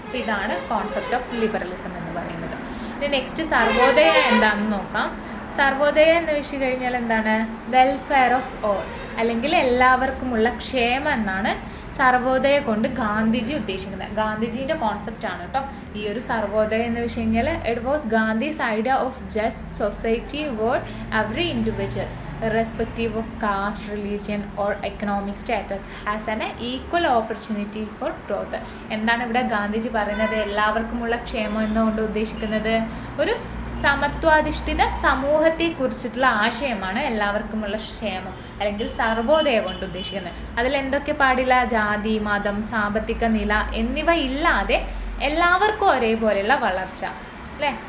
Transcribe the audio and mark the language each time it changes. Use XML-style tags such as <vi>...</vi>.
<ml>അപ്പോൾ ഇതാണ് concept of liberalism എന്ന് പറയുന്നത്. ഇനി നെക്സ്റ്റ് സർവോദയ എന്താണെന്ന് നോക്കാം. സർവോദയ എന്ന് വെച്ച് കഴിഞ്ഞാൽ എന്താണ്?</ml> <en>welfare of all,</en> <ml>അല്ലെങ്കിൽ എല്ലാവർക്കുമുള്ള ക്ഷേമം എന്നാണ് സർവോദയ കൊണ്ട് ഗാന്ധിജി ഉദ്ദേശിക്കുന്നത്. ഗാന്ധിജീൻ്റെ കോൺസെപ്റ്റാണ് കേട്ടോ ഈ ഒരു സർവോദയ എന്ന് വെച്ച് കഴിഞ്ഞാൽ.</ml> <en>It was Gandhi's idea of just society where every individual irrespective of caste, religion or economic status has an equal opportunity for growth.</en> <ml>എന്താണ് ഇവിടെ ഗാന്ധിജി പറയുന്നത്? എല്ലാവർക്കുമുള്ള ക്ഷേമം എന്നുകൊണ്ട് ഉദ്ദേശിക്കുന്നത് ഒരു സമത്വാധിഷ്ഠിത സമൂഹത്തെക്കുറിച്ചിട്ടുള്ള ആശയമാണ് എല്ലാവർക്കുമുള്ള ക്ഷേമം അല്ലെങ്കിൽ സർവോദയ കൊണ്ട് ഉദ്ദേശിക്കുന്നത്. അതിൽ എന്തൊക്കെ പാടില്ല? ജാതി, മതം, സാമ്പത്തിക നില എന്നിവ ഇല്ലാതെ എല്ലാവർക്കും ഒരേപോലെയുള്ള വളർച്ച, അല്ലേ?</ml>